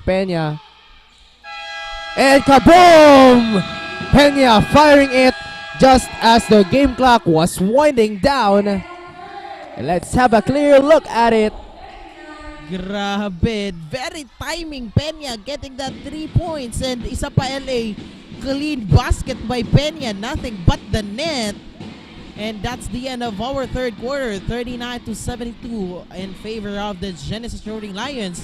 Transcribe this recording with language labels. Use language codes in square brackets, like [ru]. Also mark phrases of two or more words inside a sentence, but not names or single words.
[en] Peña. And kaboom! Peña firing it just as the game clock was winding down. And let's have a clear look at it. Grabe, very timing Peña getting that 3 points, and [hil] isa pa LA, [en] clean basket by Peña, nothing but the net. And that's the end of our third quarter, 39-72 in favor of the Genesis Roaring Lions.